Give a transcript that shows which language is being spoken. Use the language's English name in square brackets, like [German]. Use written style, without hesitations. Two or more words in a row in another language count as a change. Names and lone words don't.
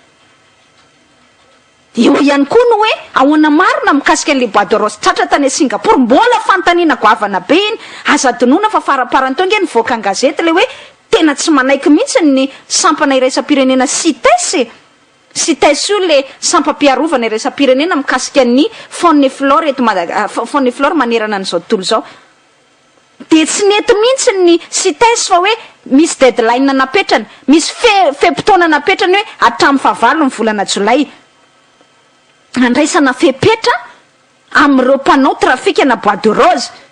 [Malagasy] Eo ihany koa no hoe ahoana marina mikasika an'le [French] bois de rose [Malagasy] tratra tany Singapour, mbola fanontaniana goavana be iny. Aza donoina fa faraparantonga ny voaka ny gazety le hoe tena tsy manaiky mihitsy ny sampana iraisam-pirenena CITES io le sampam-piarovana iraisam-pirenena mikasika ny [French] faune et flore [Malagasy] eto [French] faune et flore [Malagasy] manerana an'izao tontolo zao. De tsy nety mihitsy ny CITES fa hoe misy deadline napetrany, misy fe-potoana napetrany hoe hatramin'ny fahavalo ny volana Jolay. Andraisana fepetra amin'ireo mpanao trafika na [French] bois de rose.